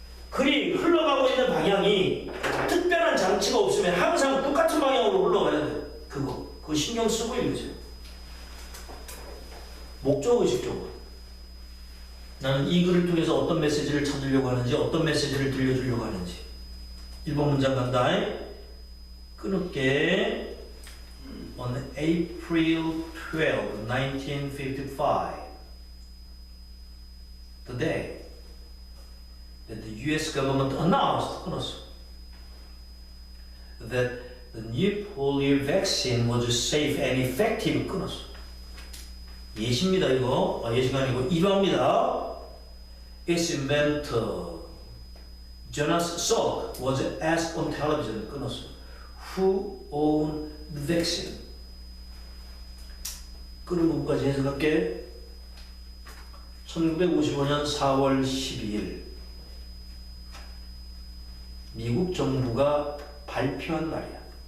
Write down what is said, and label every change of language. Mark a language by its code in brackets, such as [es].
[ko] 글이 흘러가고 있는 방향이 특별한 장치가 없으면 항상 똑같은 방향으로 흘러가야 돼. 그거 신경 쓰고 읽으세요. 목적의식적으로 나는 이 글을 통해서 어떤 메시지를 찾으려고 하는지 어떤 메시지를 들려주려고 하는지. 1번 문장 간다. 끊을게. [en] On April 12, 1955, the day that the US government announced that the new polio vaccine was safe and effective. [ko] 예시입니다. 이거 예시가 아니고 일화입니다. [en] Its inventor Jonas Salk was asked on television. Who owned the vaccine? [ko] 끄는 부분까지 해석할게. 1955년 4월 12일 미국 정부가 발표한 날이야.